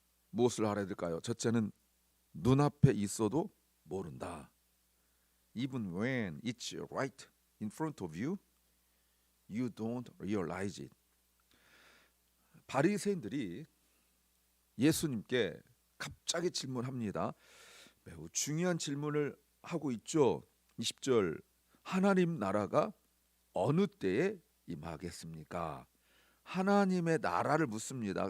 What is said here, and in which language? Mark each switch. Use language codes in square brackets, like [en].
[ko] 무엇을 알아야 될까요? 첫째는 눈앞에 있어도 모른다. [en] Even when it's right in front of you, you don't realize it. [ko] 바리새인들이 예수님께 갑자기 질문합니다. 매우 중요한 질문을 하고 있죠. 20절 하나님 나라가 어느 때에 임하겠습니까? 하나님의 나라를 묻습니다.